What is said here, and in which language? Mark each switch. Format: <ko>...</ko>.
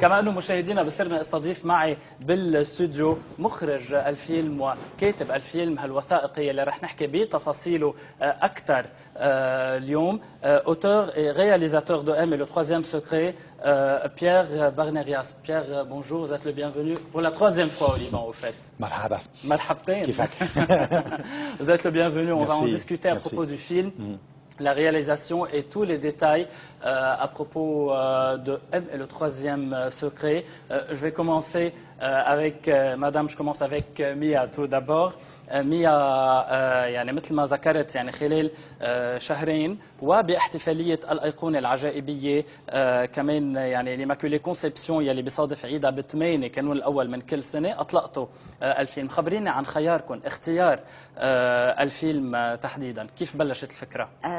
<ar>كما انه مشاهدينا بصيرنا استضيف معي بالاستوديو مخرج الفيلم وكاتب الفيلم الوثائقي اللي رح نحكي بتفاصيله اكثر اليوم.</ar> <fr>auteur et réalisateur de M et le troisième secret, Pierre Barnerias. Pierre, bonjour, vous êtes le bienvenu pour la 3e fois au Liban au fait.</fr> <ar>مرحبا. مرحبتين. كيفك؟</ar> <fr>Vous êtes le bienvenu, on va en discuter à Merci. propos du film. La réalisation et tous les détails à propos de M et le troisième secret. Je vais commencer avec Madame, je commence avec Mia tout d'abord.</fr> <ar>ميا يعني مثل ما ذكرت يعني خلال شهرين وباحتفالية الأيقونة العجائبية كمان يعني ليماكولي كونسيبسيون يلي بيصادف عيدها ب8 كانون الأول من كل سنة أطلقتوا الفيلم. خبريني عن خياركم اختيار الفيلم تحديدا، كيف بلشت الفكرة؟</ar>